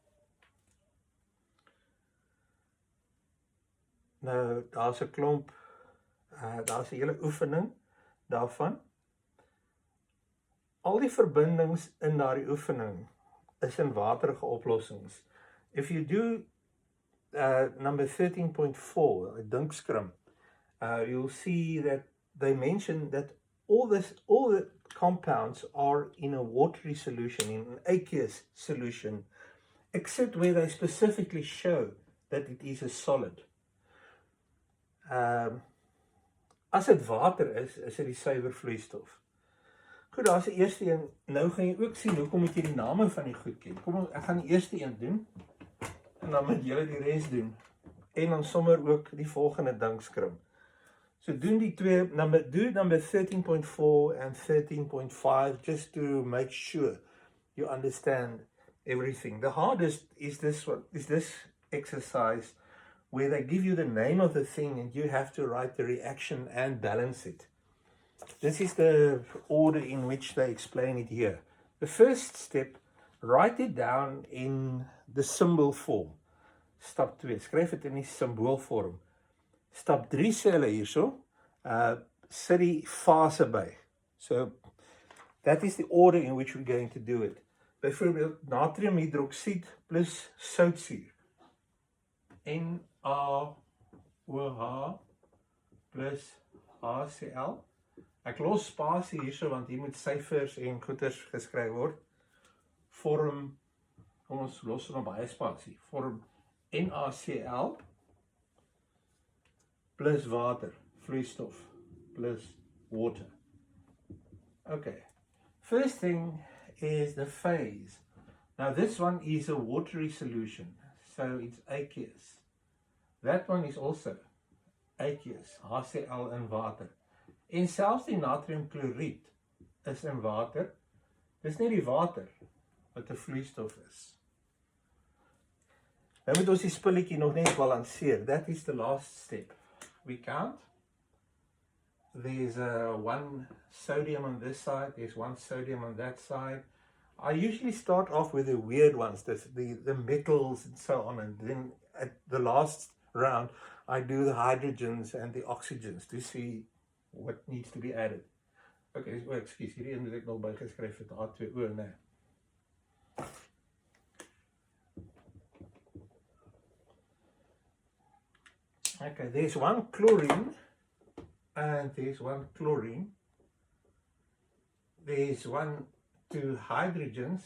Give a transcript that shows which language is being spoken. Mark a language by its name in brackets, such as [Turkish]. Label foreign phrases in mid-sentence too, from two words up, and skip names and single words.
[Afrikaans] Nou, daar's 'n klomp, daar's 'n hele oefening daarvan. Al die verbindings in daardie oefening is in waterige oplossings. [English] If you do number 13.4, [Afrikaans] 'n dinkskrim, [English] you'll see that they mention that all the compounds are in a watery solution, in an aqueous solution, except where they specifically show that it is a solid. [Afrikaans] As dit water is dit die suiwer vloeistof. Goed, daar's die eerste een. Nou gaan jy ook sien hoekom moet jy die name van die goed ken. Kom, ek gaan die eerste een doen en dan moet julle die res doen. En dan sommer ook die volgende dinkskrim. So doen die twee, [English] do number 13.4 and 13.5 just to make sure you understand everything. The hardest is this exercise where they give you the name of the thing and you have to write the reaction and balance it. This is the order in which they explain it here. The first step, write it down in the symbol form. [Afrikaans] Stap 2, skryf dit in die symboolvorm. Stap 3 sê hulle hierso, sit die fase by. [English] So, that is the order in which we're going to do it. [Afrikaans] Byvoorbeeld, natriumhydroksied plus soutsuur. NaOH plus HCl. Ek los spasie hierso, want hier moet syfers en goeters geskryf word. Vorm, kom ons los nog baie spasie, vorm NaCl plus water, vloeistof, plus water. [English] Okay, first thing is the phase. Now this one is a watery solution, so it's aqueous. That one is also aqueous, HCl in water. [Afrikaans] En selfs die natriumkloried is in water. Dis nie die water wat 'n vloeistof is. Nou moet ons die spulletjie nog net balanseer. [English] That is the last step. We count. There's one sodium on this side, there's one sodium on that side. I usually start off with the weird ones, the metals and so on, and then at the last round I do the hydrogens and the oxygens to see what needs to be added. Okay, excuse, [Afrikaans] hierdie een moet ek nog bygeskryf het, H2O, nee. [English] Okay, there's one chlorine, and there's one chlorine. There's two hydrogens.